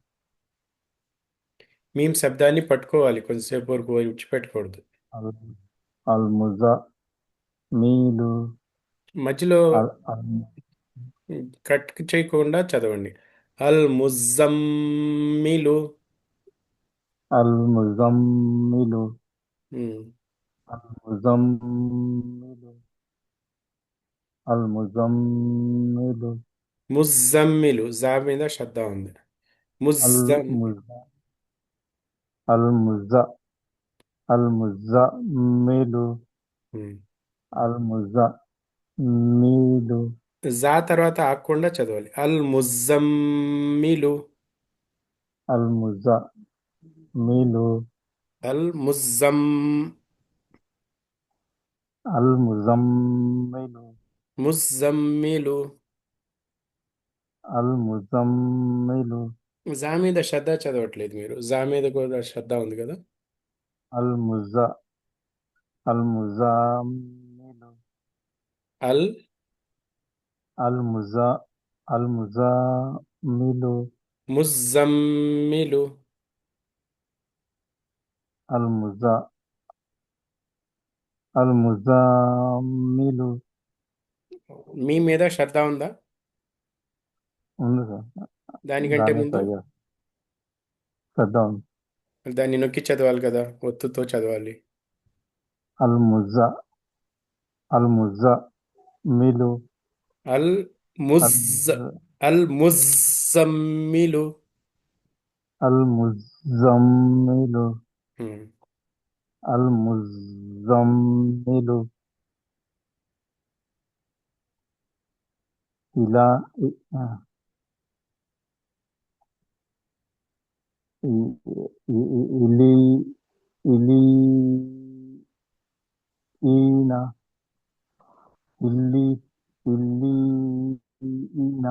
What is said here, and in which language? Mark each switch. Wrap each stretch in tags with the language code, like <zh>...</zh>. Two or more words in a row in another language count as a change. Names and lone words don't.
<te>మేము శబ్దాన్ని పట్టుకోవాలి, కొంతసేపు వరకు విడిచిపెట్టకూడదు.</te> <ar>المز مل</ar> <te>మధ్యలో కట్ చేయకుండా చదవండి.</te> <ar>المزمل. المزمل ఉమ్. المزمل المزمل</ar> <te>ముజమ్మిలు జా మీద శ్రద్ధ ఉంది. ముజ్జం</te> <ar>المز المز المزمل ఉమ్. المزمل</ar> <te>జా తర్వాత ఆగకుండా చదవాలి.</te> <ar>المزمل. المزمل المزم المزمل ముజమ్మిలు. المزمل</ar> <te>జా మీద శ్రద్ధ చదవట్లేదు మీరు. జా మీద కూడా శ్రద్ధ ఉంది కదా.</te> <ar>المز المزمل అల్ المز المزمل ముజమ్మిలు. المز المزمل</ar> <te>మీ మీద శ్రద్ధ ఉందా ఉంది సార్ దానికంటే దాన్ని ముందు? ట్రై చేద్దాం దాన్ని నొక్కి చదవాలి కదా, ఒత్తుతో చదవాలి.</te> <ar>المز المزمل المز المزمل. المزمل ఉమ్. المزمل إلى إلي إلينا إلينا</ar>